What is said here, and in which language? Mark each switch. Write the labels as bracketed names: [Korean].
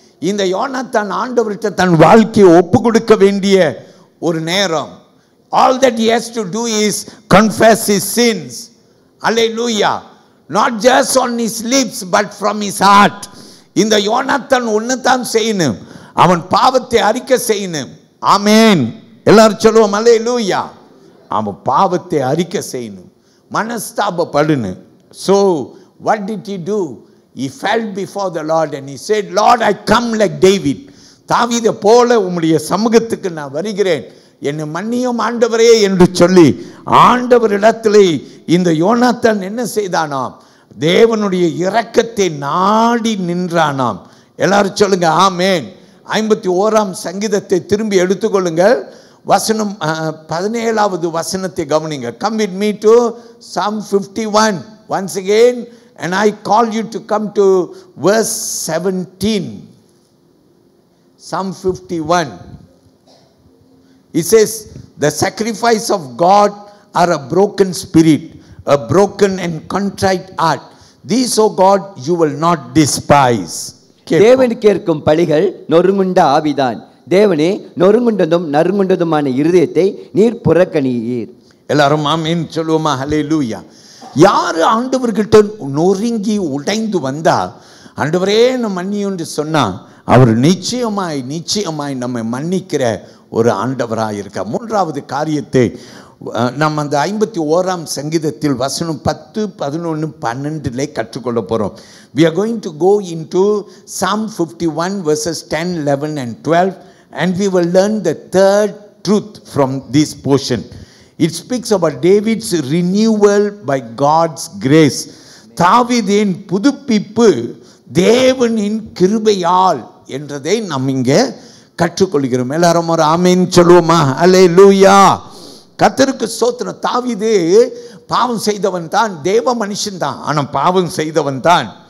[Tamil] இந்த யோனத்தான் ஆண்டவர்கிட்ட தன் வாழ்க்கையை ஒப்பு கொடுக்க வேண்டிய ஒரு நேரம். [English] All that he has to do is confess his sins. Hallelujah. Not just on his lips but from his heart. [Tamil] இந்த யோனத்தான் ஒன்று தான் செய்யணும், அவன் பாவத்தை அறிக்கை செய்யணும். ஆமென். எல்லாரும் சொல்லுவோம் அல்லேலூயா. அவன் பாவத்தை அறிக்கை செய்யணும், மனஸ்தாபப்படணும். [English] So what did he do? He fell before the Lord and he said, Lord, I come like David. [Tamil] தாவீதை போல உம்முடைய சமூகத்துக்கு நான் வருகிறேன், என்னை மன்னியும் ஆண்டவரே என்று சொல்லி ஆண்டவரிடத்திலே இந்த யோனத்தான் என்ன செய்தானாம்? தேவனுடைய இரக்கத்தை நாடி நின்றானாம். எல்லாரும் சொல்லுங்க ஆமென். 51ஆம் சங்கீதத்தை திரும்பி எடுத்துக்கொள்ளுங்கள். வசனம் 17வது வசனத்தை கவனிங்க. [English] Come with me to Psalm 51 once again, and I call you to come to verse 17. Psalm 51. It says, the sacrifice of God are a broken spirit, a broken and contrite heart. These, O God, you will not despise. [Tamil] தேவன் கேட்கும் பலிகள் நொறுங்குண்ட ஆவிதான். தேவனே, நொறுங்குண்டதும் நறுங்குண்டதுமான இருதயத்தை நீர் புறக்கணியீர். எல்லாரும் ஆமென் சொல்லுவோமா? ஹல்லேலூயா. யாரு ஆண்டவர்கிட்ட நொறுங்கி உடைந்து வந்தா ஆண்டவரே நம்ம மன்னியுன்னு சொன்னா அவர் நிச்சயமாய் நம்மை மன்னிக்கிற ஒரு ஆண்டவராக இருக்க. 3வது காரியத்தை நம்ம அந்த 51ஆம் சங்கீதத்தில் வசனம் 10, 11, 12 கற்றுக்கொள்ள போகிறோம். [English] We are going to go into Psalm 51 verses 10, 11 and 12, and we will learn the third truth from this portion. It speaks about David's renewal by God's grace. [Tamil] தாவீதின் புதுப்பிப்பு தேவனின் கிருபையால் என்றதை நாம் இங்கே கற்றுக்கொள்கிறோம். எல்லாரும் ஒரு ஆமென் சொல்லுவோமா? அல்லேலூயா. கர்த்தருக்கு ஸ்தோத்திரம். தாவீது பாவம் செய்தவன் தான், தேவ மனுஷன் தான், ஆனால் பாவம் செய்தவன் தான்.